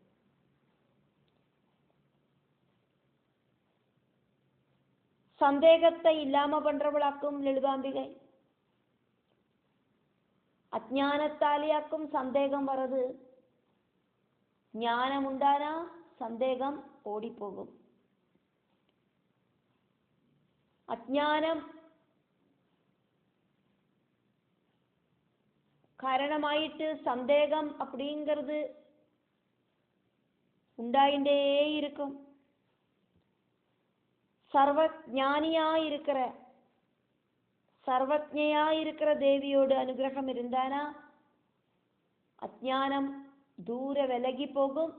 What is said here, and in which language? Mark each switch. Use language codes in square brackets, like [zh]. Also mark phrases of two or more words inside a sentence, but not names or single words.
[ta] சந்தேகத்தை இல்லாம பண்றவளாக்கும் லலிதாம்பிகை. அஜ்ஞானத்தாலேயாக்கும் சந்தேகம் வரது. ஞானம் உண்டானா சந்தேகம் ஓடிப்போகும். அஜ்ஞானம் காரணமாயிட்டு சந்தேகம் அப்படிங்கிறது உண்டாயிண்டே இருக்கும். சர்வஞானியாய் இருக்கிற சர்வஜ்ஞையாய் இருக்கிற தேவியோடு அனுகிரகம் இருந்தானா அஜ்ஞானம் தூர விலகி போகும்.